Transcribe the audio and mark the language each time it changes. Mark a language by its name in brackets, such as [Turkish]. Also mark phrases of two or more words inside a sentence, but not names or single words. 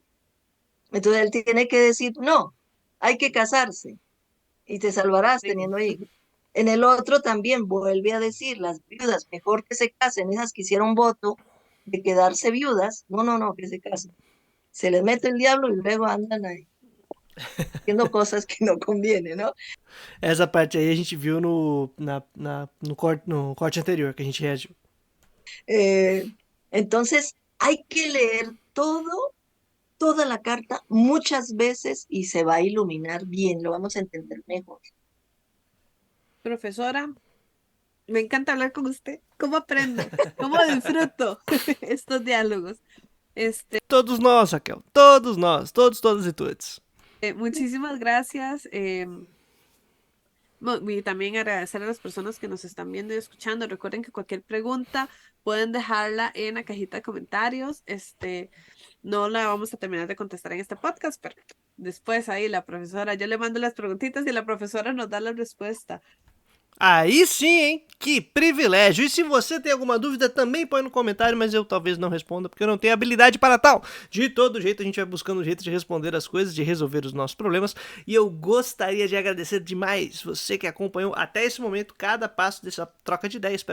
[Spanish] Entonces él tiene que decir, no, hay que casarse y te salvarás Sí. teniendo hijos. En el otro también vuelve a decir, las viudas, mejor que se casen, esas que hicieron voto de quedarse viudas, no, no, no, que se casen. Se les mete el diablo y luego andan ahí haciendo cosas que no convienen, ¿no? [Portuguese] Essa parte aí a gente viu no corte anterior que a gente reagiu. [Spanish] Eh, entonces, hay que leer toda la carta muchas veces y se va a iluminar bien, lo vamos a entender mejor. Profesora, me encanta hablar con usted. ¿Cómo aprendo? ¿Cómo disfruto estos diálogos? [Portuguese] Todos nós, Raquel. Todos nós. Todos, todas e todos. [Spanish] Muchísimas gracias. Y también agradecer a las personas que nos están viendo y escuchando. Recuerden que cualquier pregunta pueden dejarla en la cajita de comentarios. No la vamos a terminar de contestar en este podcast, pero después ahí la profesora, yo le mando las preguntitas y la profesora nos da la respuesta. [Portuguese] Aí sim, hein? Que privilégio! E se você tem alguma dúvida, também põe no comentário, mas eu talvez não responda, porque eu não tenho habilidade para tal. De todo jeito, a gente vai buscando um jeito de responder as coisas, de resolver os nossos problemas. E eu gostaria de agradecer demais você que acompanhou até esse momento cada passo dessa troca de ideias.